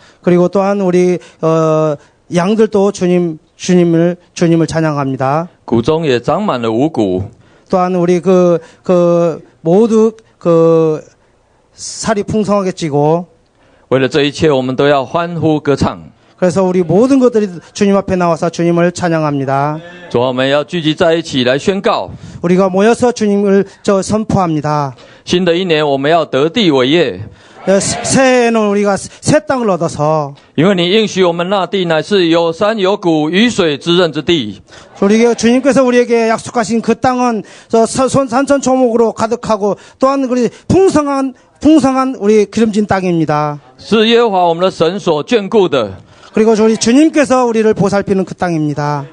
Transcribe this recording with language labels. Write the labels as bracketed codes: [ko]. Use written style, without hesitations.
[ko] 그리고 또한 우리 양들도 주님을 찬양합니다. [zh] 谷中也长满了五谷。 [ko] 또한 우리 모두 살이 풍성하게 찌고 [zh] 为了这一切，我们都要欢呼歌唱。 [ko] 그래서 우리 모든 것들이 주님 앞에 나와서 주님을 찬양합니다. [zh] 主啊，我们要聚集在一起来宣告。 [ko] 우리가 모여서 주님을 선포합니다. [zh] 新的一年，我们要得地为业。 [ko] 새해에는 우리가 새 땅을 얻어서 [zh] 因为你应许我们那地乃是有山有谷、雨水滋润之地。 [ko] 주님께서 우리에게 약속하신 그 땅은 산천초목으로 가득하고 또한 우리 풍성한 우리 기름진 땅입니다. [zh] 是耶和华我们的神所眷顾的。 [ko] 그리고 우리 주님께서 우리를 보살피는 그 땅입니다.